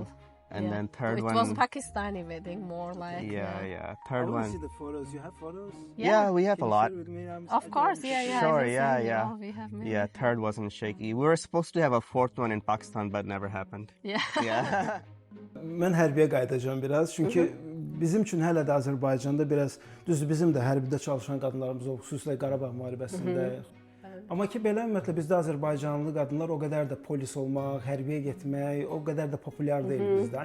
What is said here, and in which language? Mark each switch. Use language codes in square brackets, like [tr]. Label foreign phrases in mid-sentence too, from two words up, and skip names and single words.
[en] And Yeah. then third It one. was Pakistani wedding, more like. Yeah. Third one. the photos. You have photos? Yeah, we have a lot. Of course, yeah. Sure, I will yeah, send you yeah. all. We have many. Yeah, third wasn't shaky. We were supposed to have a fourth one in Pakistan, but never happened. Yeah. Yeah. [az] Mən hərbiyə qayıdacağam biraz. Çünki bizim üçün hələ də Azərbaycanda biraz düzdür bizim də hərbidə çalışan qadınlarımız olub, xüsusilə Qarabağ müharibəsində. Amma ki belə ümumiyyətlə bizdə Azərbaycanlı qadınlar o qədər də polis olmaq, hərbiyə getmək o qədər də populyar deyil bizdə.